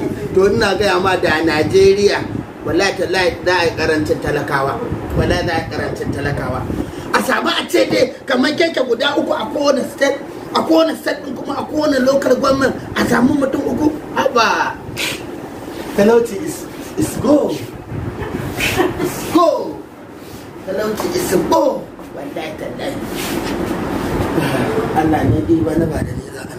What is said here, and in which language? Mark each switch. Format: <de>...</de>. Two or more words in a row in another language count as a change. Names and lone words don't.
<ha>To ina gaya ma da Najeriya wallahi tallahi za a yi karancin talakawa, wallahi za a yi karancin talakawa. A samu a ce dai kamar keke guda uku a kowane state, a kowane state ɗin kuma a kowane</ha> <en>local government</en> <ha>a samu mutum uku.</ha> <en>Haba talauci is go, is go, talauci is go,</en> <ha>wallahi tallahi Allah ne ɗi ba na ba da ni.</ha>